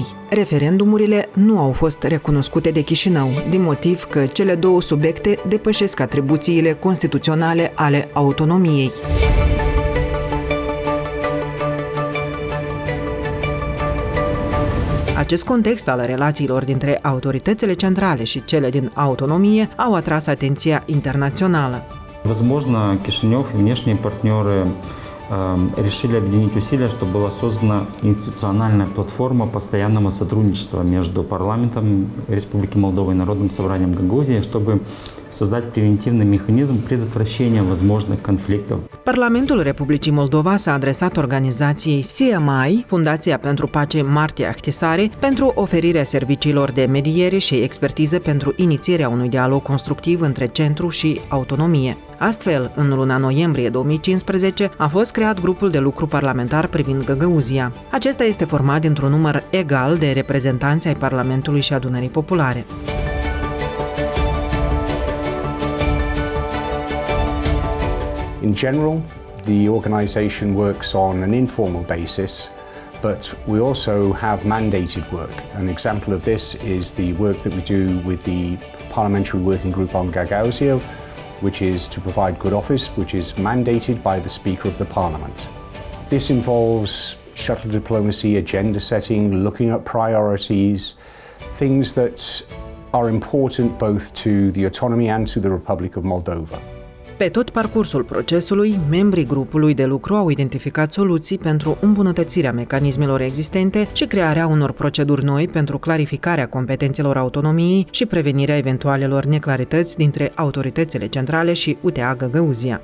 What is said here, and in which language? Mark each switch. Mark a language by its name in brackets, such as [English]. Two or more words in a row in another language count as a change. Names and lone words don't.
[Romanian] Referendumurile nu au fost recunoscute de Chișinău, din motiv că cele 2 subiecte depășesc atribuțiile constituționale ale autonomiei. Acest context al relațiilor dintre autoritățile centrale și cele din autonomie au atras atenția internațională. [Russian] Возможно, Кишинев и внешние партнеры решили объединить усилия, чтобы была создана институциональная платформа постоянного сотрудничества между парламентом Республики Молдова и Народным собранием Гагаузии, чтобы создать превентивный механизм предотвращения возможных конфликтов. [Romanian] Parlamentul Republicii Moldova s-a adresat organizației CMI, Fundația pentru Pace Marti Ahtisaari, pentru oferirea serviciilor de mediere și expertiză pentru inițierea unui dialog constructiv între centru și autonomie. Astfel, în luna noiembrie 2015 a fost creat grupul de lucru parlamentar privind Găgăuzia. Acesta este format dintr-un număr egal de reprezentanți ai Parlamentului și Adunării Populare. [English] In general, the organisation works on an informal basis, but we also have mandated work. An example of this is the work that we do with the Parliamentary Working Group on Gagauzia, which is to provide good office, which is mandated by the Speaker of the Parliament. This involves shuttle diplomacy, agenda setting, looking at priorities, things that are important both to the autonomy and to the Republic of Moldova. [Romanian] Pe tot parcursul procesului, membrii grupului de lucru au identificat soluții pentru îmbunătățirea mecanismelor existente și crearea unor proceduri noi pentru clarificarea competențelor autonomiei și prevenirea eventualelor neclarități dintre autoritățile centrale și UTA Găgăuzia.